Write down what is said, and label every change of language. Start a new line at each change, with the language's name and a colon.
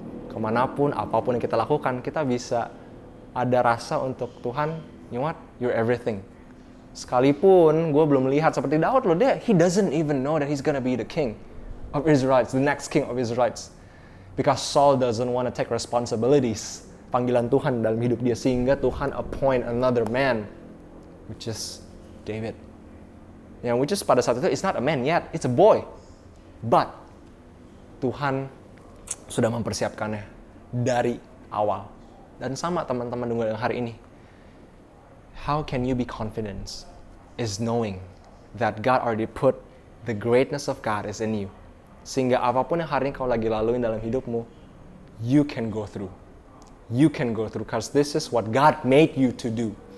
Indonesian: Kemanapun, apapun yang kita lakukan, kita bisa ada rasa untuk Tuhan,
English: you know what? You're everything.
Indonesian: Sekalipun gue belum lihat seperti Daud loh,
English: he doesn't even know that he's gonna be the king of Israelites, the next king of Israelites. Because Saul doesn't want to take responsibilities,
Indonesian: panggilan Tuhan dalam hidup dia, sehingga Tuhan
English: appoint another man, which is David. Which is
Indonesian: pada saat itu,
English: it's not a man yet, it's a boy.
Indonesian: But Tuhan sudah mempersiapkannya dari awal. Dan sama teman-teman dengar hari ini.
English: How can you be confident? Is knowing that God already put the greatness of God is in you.
Indonesian: Sehingga apapun yang hari ini kau lagi laluin dalam hidupmu,
English: you can go through. You can go through because this is what God made you to do.